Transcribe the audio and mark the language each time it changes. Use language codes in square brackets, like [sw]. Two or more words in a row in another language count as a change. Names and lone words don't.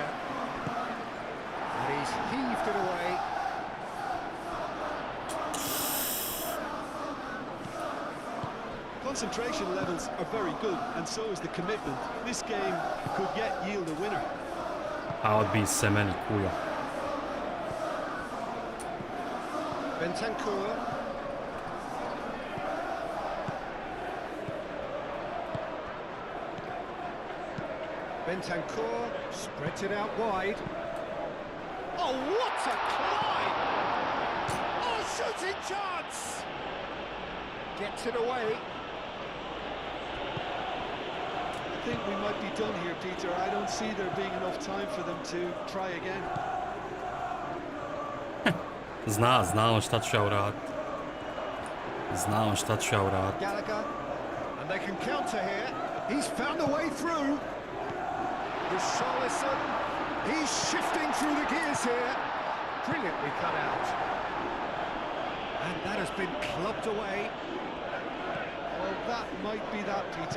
[en] And he's heaved it away. Concentration levels are very good, and so is the commitment. This game could yet yield a winner. [sr] A odbij se meni kujo. [en] Bentancur. Bentancur spreads it out wide. Oh, what a climb! Oh, shooting chance! Gets it away. I think we might be done here, Peter. I don't see there being enough time for them to try again. [sr] Zna on šta ću ja uraditi. Zna on šta ću ja uraditi. [en] Gallagher, and they can counter here. He's found a way through. Slušalice, he's shifting through the gears here. Brilliantly cut out. And that has been clubbed away. Well, that might be that, Peter.